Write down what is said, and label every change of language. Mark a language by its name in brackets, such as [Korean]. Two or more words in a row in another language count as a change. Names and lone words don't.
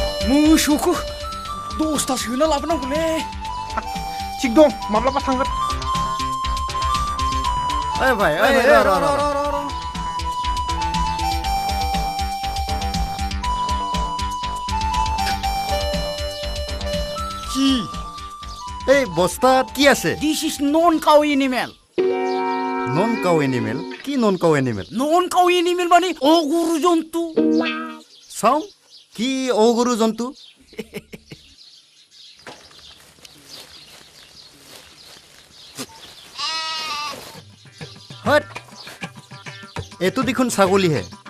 [Bodo] मोसौखौ 10ता सोना लाबोनांगौलै थिग दं माब्लाबा थांगोन ओइ भाइ [Assamese] কি এই বস্তাত কি আছে [English] this is non cow animal non cow animal কি non cow animal non cow animal [Assamese] মানে অগুরু জন্তু চাওঁ কি অগৰু জন্তু হট এইটো দেখোন ছাগলীহে